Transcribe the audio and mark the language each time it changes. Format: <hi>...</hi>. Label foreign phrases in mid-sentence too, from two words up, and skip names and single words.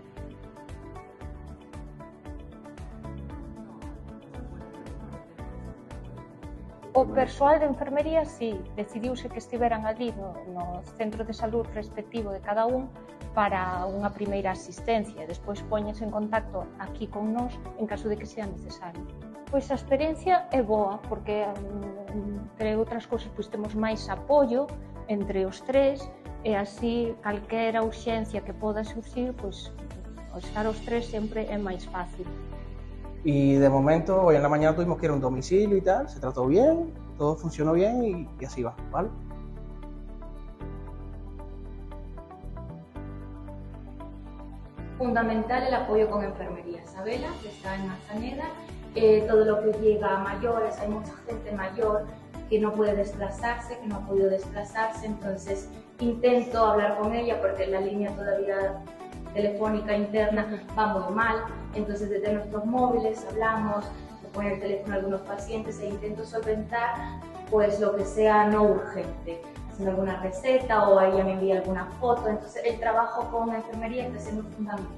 <gl>O persoal de enfermería, sí, decidiuse que estiveran ali no centro de salud respectivo de cada un para unha primeira asistencia e despois poñense en contacto aquí con nós en caso de que sea necesario. Pois a experiencia é boa porque, entre outras cousas, pois temos máis apoio entre os tres e así calquera urxencia que poda surxir, pois ao estar os tres sempre é máis fácil.</gl> <es>Y de momento, hoy en la mañana tuvimos que ir a un domicilio y tal, se trató bien, todo funcionó bien y así va, ¿vale? Fundamental el apoyo con enfermería. Isabela, que está en Manzaneda, todo lo que llega a mayores, hay mucha gente mayor que no puede desplazarse, que no ha podido desplazarse, entonces intento hablar con ella porque la línea todavía telefónica interna va muy mal, entonces desde nuestros móviles hablamos, le ponen el teléfono a algunos pacientes e intento solventar pues lo que sea no urgente, haciendo alguna receta o ella me envía alguna foto, entonces el trabajo con la enfermería está siendo fundamental.</es>